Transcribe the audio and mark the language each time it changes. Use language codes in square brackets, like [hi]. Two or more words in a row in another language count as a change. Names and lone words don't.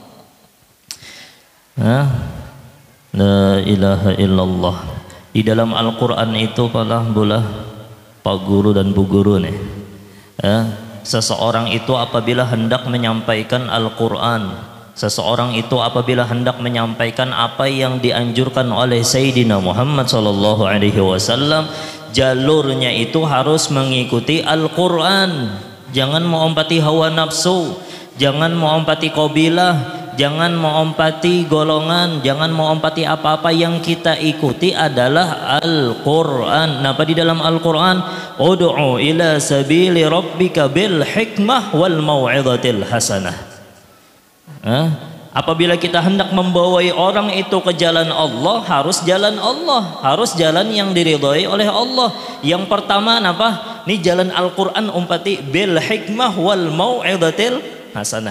[ar] لا إله إلا الله. [id] Di dalam Al-Quran itu palah bulah Pak Guru dan Bu Guru nih. Seseorang itu apabila hendak menyampaikan Al-Quran, seseorang itu apabila hendak menyampaikan apa yang dianjurkan oleh Sayyidina Muhammad [ar] صلى الله عليه وسلم, [id] jalurnya itu harus mengikuti Al-Quran. Jangan mengompati hawa nafsu, jangan mengompati qabilah, jangan mengompati golongan, jangan mengompati apa-apa. Yang kita ikuti adalah Al-Quran. Napa di dalam Al-Quran? [ar] ادع إلى سبيل ربك بالحكمة والموعظة الحسنة. [id] Apabila kita hendak membawai orang itu ke jalan Allah, harus jalan Allah, harus jalan yang diridhai oleh Allah. Yang pertama apa? Ini jalan Al-Quran umpati [ar] بالحكمة والموعظة الحسنة.